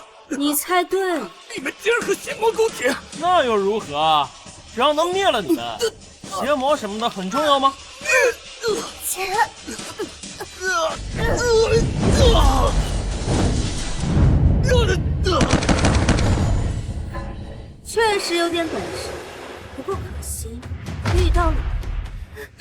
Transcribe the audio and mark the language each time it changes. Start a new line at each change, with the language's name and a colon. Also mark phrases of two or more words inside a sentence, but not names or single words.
Chinese: 你猜對了，你們竟然和邪魔勾結，那又如何？只要能滅了你們，邪魔什麼的很重要嗎？錢，確實有點本事，不過可惜遇到了你。